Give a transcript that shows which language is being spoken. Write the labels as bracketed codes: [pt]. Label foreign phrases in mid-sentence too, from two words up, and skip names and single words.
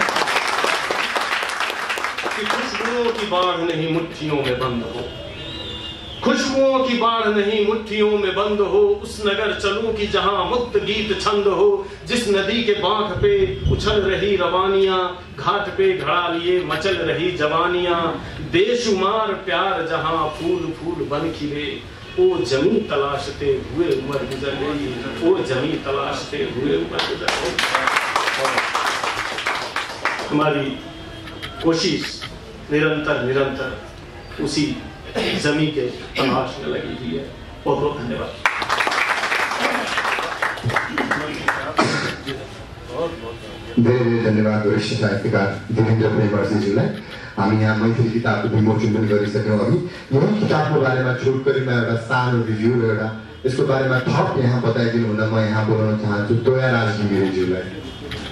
[hi] कि खुशबुओं की बाढ़ नहीं मुट्ठियों में बंद हो, खुशबुओं की बाढ़ नहीं मुट्ठियों में बंद हो, उस नगर चलूं कि जहां मुक्त गीत छंद हो, जिस नदी के बांक पे उछल रही रवानियां, घाट पे घड़ा लिए मचल रही जवानियां, बेशुमार प्यार जहां फूल फूल बन खिले, ओ जमी तलाशते हुए उम्र गुजर गई, ओ जमी तलाशते हुए उम्र गुजर गई। हमारी कोशिश निरंतर निरंतर उसी जमी के तलाश में लगी हुई है। बहुत बहुत धन्यवाद। [ne] धेरै धेरै धन्यवाद वरिष्ठ साहित्यकार देवेन्द्र प्रेमर्जीज्यूलाई। हामी यहाँ मैथिली किताबको विमोचन पनि गरिसक्यौँ। अघि यही किताबको बारेमा छोटकरीमा एउटा सानो रिभ्यू र एउटा यसको बारेमा थप यहाँ बताइदिनु हुन म यहाँ बोलाउन चाहन्छु तोयाराज घिमिरेज्यूलाई।